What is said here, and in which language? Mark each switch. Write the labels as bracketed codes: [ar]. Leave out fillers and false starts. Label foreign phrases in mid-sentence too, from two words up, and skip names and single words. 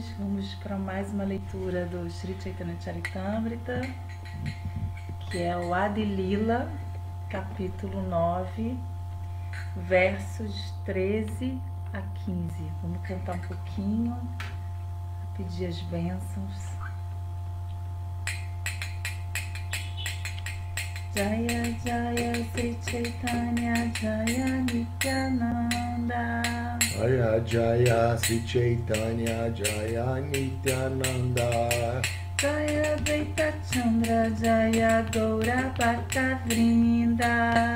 [pt] Vamos para mais uma leitura do Sri Chaitanya Charitamrita, que é o Adi Lila, capítulo 9, versos 13 a 15. Vamos cantar um pouquinho, pedir as bênçãos. [bn] জয় জয় শ্রীচৈতন্য জয় নিত্যানন্দ. জয় জয় শ্রীচৈতন্য জয় নিত্যানন্দ. জয় দ্বৈত চন্দ্র জয় গৌর ভক্ত বৃন্দ.